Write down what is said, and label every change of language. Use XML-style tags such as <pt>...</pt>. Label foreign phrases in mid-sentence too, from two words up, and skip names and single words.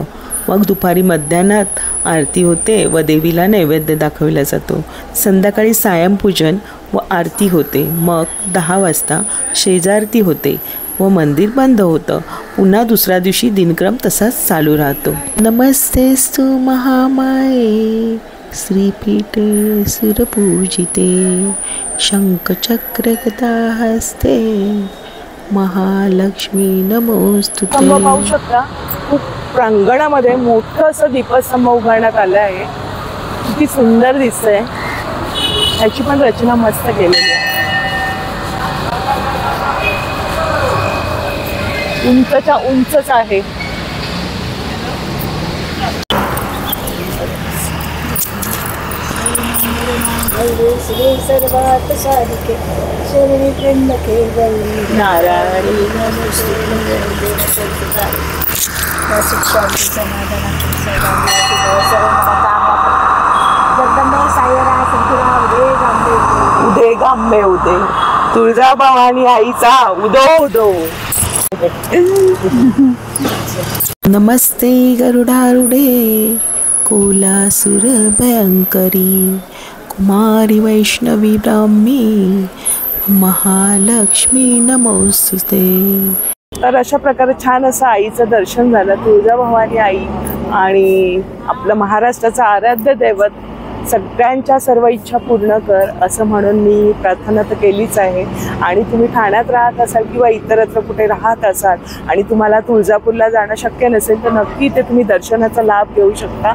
<mr>मग दुपारी मध्यान्हात आरती होते व देवीला नैवेद्य दाखवला जातो. संध्याकाळी सायंपूजन व आरती होते. मग 10 वाजता शेजारती होते व मंदिर बंद होतं. पुन्हा दुसऱ्या दिवशी दिनक्रम तसाच चालू राहतो.</mr> <sa>नमस्तेस्तु महामाये श्रीपीठे सुरपूजिते शंखचक्र गदा हस्ते महालक्ष्मी नमोस्तुते.</sa> <mr>पाहू शकता खूप प्रांगणामध्ये मोठं असं दीपस्तंभ उभारण्यात आलं आहे. किती सुंदर दिसतंय. ह्याची पण रचना मस्त केलेली आहे. उंचच्या उंचच आहे.</mr> <sa>सर्वात साधिके शरणी त्र्यंबके गौरी नारायणी</sa> <mr>जगदंबे सायरा संकुला उदे गांबे उदे गांबे उदे तुळजाभवानी आईचा उदो उदो.</mr> <sa>नमस्ते गरुडारूढे कोलासुर भयंकरी कुमारी वैष्णवी ब्राह्मी महालक्ष्मी नमोस्तुते.</sa> <mr>तर अशा प्रकारे छान असं आईचं दर्शन झालं. तुळजाभवानी आई आणि आपलं महाराष्ट्राचं आराध्य दैवत सगळ्यांच्या सर्व इच्छा पूर्ण कर असं म्हणून मी प्रार्थना तर केलीच आहे. आणि तुम्ही ठाण्यात राहत असाल किंवा इतरत्र कुठे राहत असाल आणि तुम्हाला तुळजापूरला जाणं शक्य नसेल तर नक्की ते तुम्ही दर्शनाचा लाभ घेऊ शकता.</mr>